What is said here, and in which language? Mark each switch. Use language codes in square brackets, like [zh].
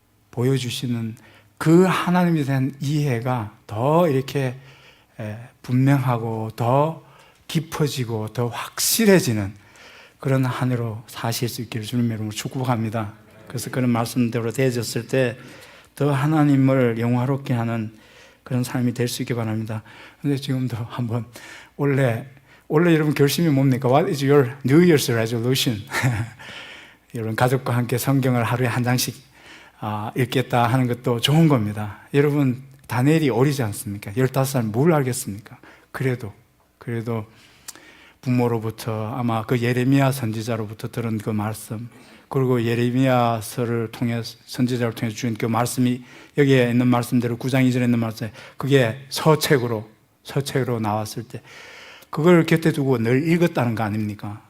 [ko] 보여주시는 그 하나님에 대한 이해가 더 이렇게 분명하고 더 깊어지고 더 확실해지는 그런 한 해로 사실 수 있기를 주님의 이름으로 축복합니다. 그래서 그런 말씀대로 되어졌을 때 더 하나님을 영화롭게 하는 그런 삶이 될 수 있게 바랍니다. 그런데 지금도 한번 원래 여러분 결심이 뭡니까? [en] What is your New Year's resolution? [ko] 여러분 가족과 함께 성경을 하루에 한 장씩 읽겠다 하는 것도 좋은 겁니다. 여러분 다니엘이 어리지 않습니까? 15살 뭘 알겠습니까? 그래도 부모로부터 아마 그 예레미야 선지자로부터 들은 그 말씀, 그리고 예레미야서를 통해 선지자를 통해 주신 그 말씀이 여기에 있는 말씀대로 9장 2절에 있는 말씀, 그게 서책으로 나왔을 때 그걸 곁에 두고 늘 읽었다는 거 아닙니까?